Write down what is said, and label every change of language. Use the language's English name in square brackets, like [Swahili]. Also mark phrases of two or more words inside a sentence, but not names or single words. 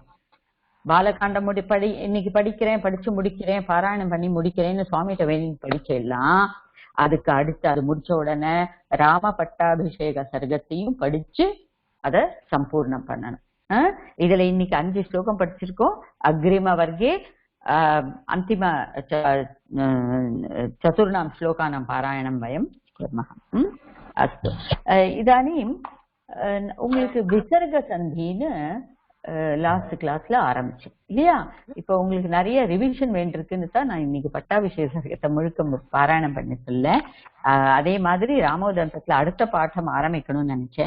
[Tamil] பாலகாண்டம் இன்னைக்கு படிச்சு முடிக்கிறேன், பாராயணம் பண்ணி முடிக்கிறேன்னு சுவாமிகிட்ட வேண்டி படிச்சிடலாம். அதுக்கு அடுத்து அது முடிச்ச உடனே ராம பட்டாபிஷேக சர்க்கத்தையும் படிச்சு அதை சம்பூர்ணம் பண்ணணும். இதுல இன்னைக்கு 5 ஸ்லோகம் படிச்சிருக்கோம். [Sanskrit] अग्रिम वर्गे अन्तिम चतुर्णां श्लोकानां पारायणं वयं कुर्मः. अस्तु, इदानीम् [Tamil] உங்களுக்கு விசர்க சந்தின்னு [English] last class [Tamil] ஆரம்பிச்சேன் இல்லையா? இப்போ உங்களுக்கு நிறைய ரிவிஷன் வேண்டியிருக்குன்னு தான் நான் இன்னைக்கு பட்டாபிஷேகத்தை முழுக்க பாராயணம் பண்ணி சொல்ல. அதே மாதிரி ராமோதந்தத்துல அடுத்த பாடம் ஆரம்பிக்கணும்னு நினைச்சேன்.